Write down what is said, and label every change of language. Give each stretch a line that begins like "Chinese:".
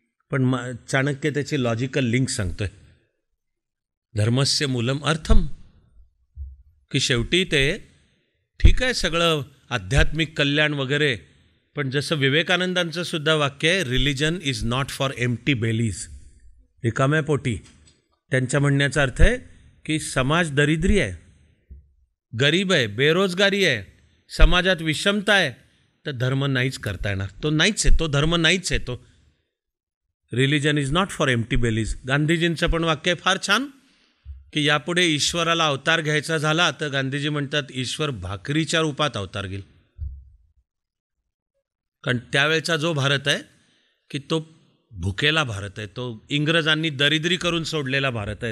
Marathi: पण चाणक्य त्याची logical link सांगतोय, धर्मस्य मूलम अर्थम, की शेवटी ते ठीक आहे सगळं आध्यात्मिक कल्याण वगैरे, पण जसं विवेकानंदांचं सुद्धा वाक्य आहे,
English: religion is not for empty bellies,
Marathi: रिकाम्या पोटी. त्यांच्या म्हणण्याचा अर्थ आहे की समाज दरिद्री आहे, गरीब आहे, बेरोजगारी आहे, समाजात विषमता आहे, तर धर्म नाहीच करता येणार. तो नाहीच आहे, तो धर्म नाहीच आहे.
English: तो religion is not for empty bellies.
Marathi: गांधीजींचं पण वाक्य आहे फार छान, की यापुढे ईश्वराला अवतार घ्यायचा झाला तर गांधीजी म्हणतात ईश्वर भाकरीच्या रूपात अवतार घेईल. कारण त्यावेळचा जो भारत आहे की तो भुकेला भारत आहे, तो इंग्रजांनी दरिद्री करून सोडलेला भारत आहे.